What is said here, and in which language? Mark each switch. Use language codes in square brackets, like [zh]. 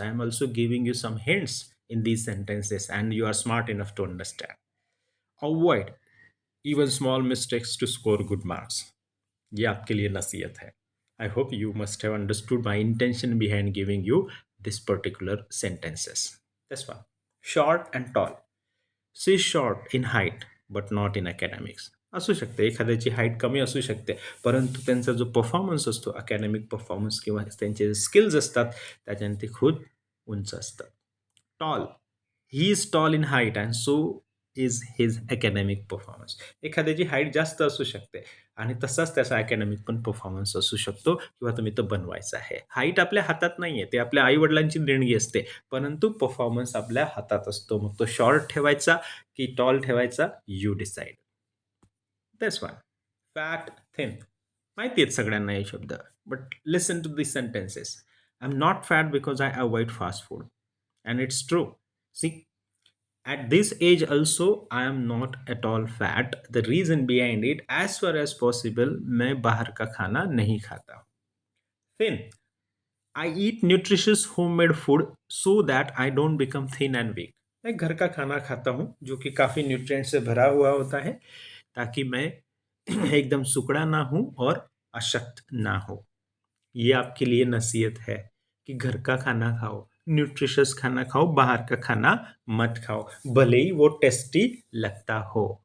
[en] I am also giving you some hints in these sentences, and you are smart enough to understand. Avoid even small mistakes to score good marks. [hi] ये आपके लिए नसीहत है. [en] I hope you must have understood my intention behind giving you this particular sentences. This one. Short and tall. She is short in height but not in academics. [mr] असू शकते एखाद्याची height कमी असू शकते, परंतु त्यांचा जो परफॉर्मन्स असतो अकॅडमिक परफॉर्मन्स किंवा त्यांचे स्किल्स असतात त्याच्याने ते खूप उंच असतं. [en] Tall, he is tall in height and so is his academic performance. [mr] एखाद्याची हाईट जास्त असू शकते आणि तसाच त्याचा अकॅडमिक पण परफॉर्मन्स असू शकतो किंवा तुम्ही तो बनवायचा आहे. हाईट आपल्या हातात नाही आहे, ते आपल्या आईवडिलांची देणगी असते, परंतु परफॉर्मन्स आपल्या हातात असतो. मग तो शॉर्ट ठेवायचा की टॉल ठेवायचा, [en] You decide. That's one. [mr] Fat, thin. माहिती आहेत सगळ्यांना हे शब्द, [en] But listen to this sentences. I am not fat because I avoid fast food. And it's true. See, at this age also I am not at all fat. The reason behind it, as far as possible [hi] मैं बाहर का खाना नहीं खाता. [en] Thin, I eat nutritious homemade food so that I don't become thin and weak. [hi] मैं घर का खाना खाता हूँ जो कि काफ़ी न्यूट्रिएंट से भरा हुआ होता है, ताकि मैं एकदम सुकड़ा ना हूँ और अशक्त ना हो. ये आपके लिए नसीहत है कि घर का खाना खाओ, न्यूट्रिशियस खाना खाओ, बाहर का खाना मत खाओ, भले ही वो टेस्टी लगता हो.